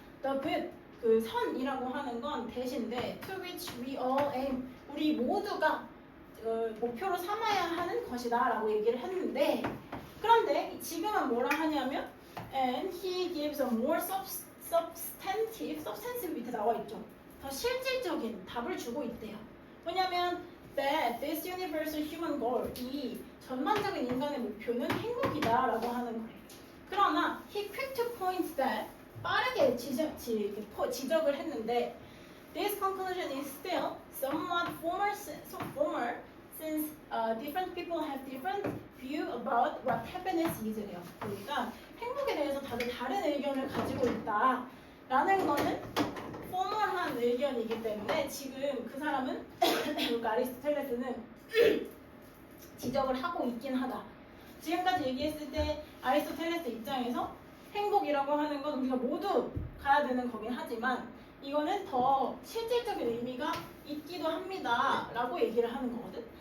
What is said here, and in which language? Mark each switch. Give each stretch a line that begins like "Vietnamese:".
English: The good,
Korean: 그 선이라고 하는 건 대신데
English: to which we all aim,
Korean: 우리 모두가 목표로 삼아야 하는 것이다 라고 얘기를 했는데 그런데 지금은 뭐라 하냐면
English: and he gives a more substantive
Korean: 밑에 나와 있죠. 더 실질적인 답을 주고 있대요. 뭐냐면
English: that this universal human goal,
Korean: 이 전반적인 인간의 목표는 행복이다 라고 하는 거예요. 그러나
English: he quick to point that
Korean: 빠르게 지적을 했는데
English: this conclusion is still somewhat formal since different people have different view about what happiness is래요.
Korean: 그러니까 행복에 대해서 다들 다른 의견을 가지고 있다라는 거는 포멀한 의견이기 때문에 지금 그 사람은 아리스토텔레스는 지적을 하고 있긴 하다. 지금까지 얘기했을 때 아리스토텔레스 입장에서 행복이라고 하는 건 우리가 모두 가야 되는 거긴 하지만 이거는 더 실질적인 의미가 있기도 합니다 라고 얘기를 하는 거거든.